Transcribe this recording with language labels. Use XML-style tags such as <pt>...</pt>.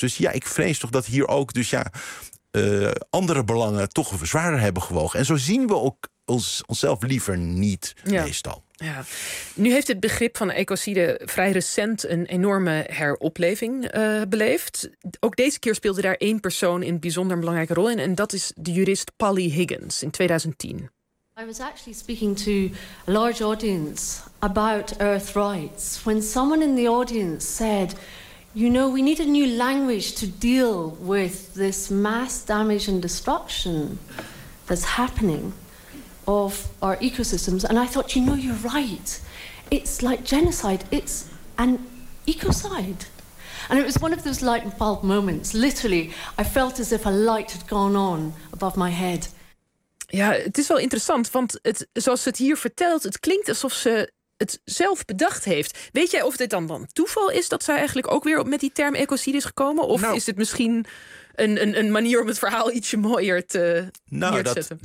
<nl>Dus ja, ik vrees toch dat hier ook andere belangen toch zwaarder hebben gewogen. En zo zien we ook onszelf liever niet meestal. Ja. Nu heeft het begrip van ecocide vrij recent een enorme heropleving beleefd. Ook deze keer speelde daar één persoon in bijzonder een belangrijke rol in. En dat is de jurist Polly Higgins in 2010.</nl> <en>I was actually speaking to a large audience about earth rights when someone in the audience said, you know, we need a new language to deal with this mass damage and destruction that's happening of our ecosystems. And I thought, you know, you're right. It's like genocide. It's an ecocide. And it was one of those light bulb moments. Literally, I felt as if a light had gone on above my head.</en> <nl>Ja, het is wel interessant, want zoals ze het hier vertelt, het klinkt alsof ze het zelf bedacht heeft. Weet jij of dit dan toeval is dat zij eigenlijk ook weer met die term ecocide is gekomen? Of is het misschien een manier om het verhaal ietsje mooier te neerzetten.</nl>